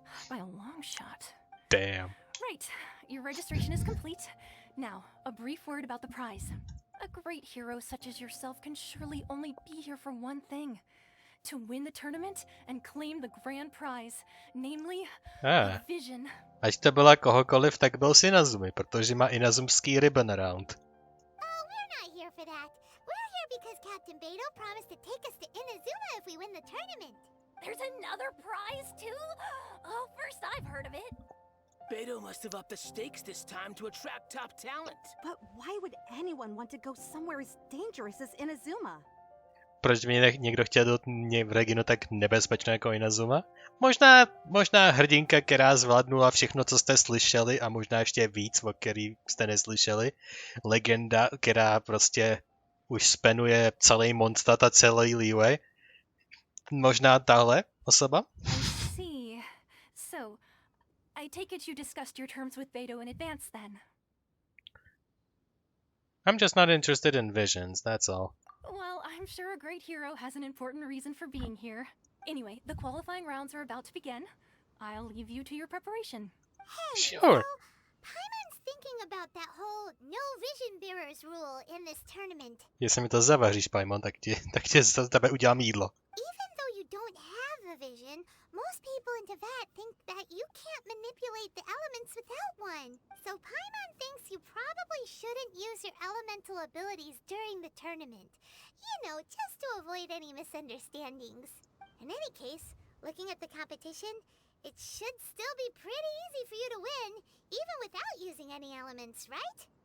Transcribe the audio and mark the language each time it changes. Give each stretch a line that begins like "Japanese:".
English: By a long shot. Damn. Right, your registration is complete. Now, a brief word about the prize. A great hero such as yourself can surely only be here for one thing. To win the tournament and claim the grand prize, namely, a vision.
Czech: Ať to byla kohokoliv, tak byl si Inazumi, protože má Inazumský
English: ribbon around. Oh, we're not here for that. We're here because Captain Beidou promised to take us to Inazuma if we win the tournament. There's another prize, too? Oh, first I've heard of it. Beidou must have upped the stakes this time to attract top talent. But why would anyone want to go somewhere as dangerous as Inazuma?
Czech: Proč by někdo chtěl do regionu tak nebezpečné jako Inazuma? Možná hrdinka, která zvládnula všechno, co jste slyšeli a možná ještě víc, o který jste neslyšeli. Legenda, která prostě už spenuje celý Mondstadt a celý Liyue. Možná tahle osoba?
English: I see. So, I take it you discussed your terms with Beidou in advance then? I'm just not interested in visions, that's all. Well, I'm sure a great hero has an important reason for being here. Anyway, the qualifying rounds are about to begin. I'll leave you to your preparation. Hey, Sure. Paimon's thinking thinking about that whole no vision bearers rule in this tournament.
Czech: Jestli mi to zavaříš, Paimon, tak tě z tebe udělám jídlo.
English: Even though you don't have a vision, most people in Teyvat think that you can't manipulate the elements without one. So Paimon thinks you probably shouldn't use your elemental abilities during the tournament. You know, just to avoid any misunderstandings. In any case, looking at the competition, it should still be pretty easy for you to win, even without using any elements, right?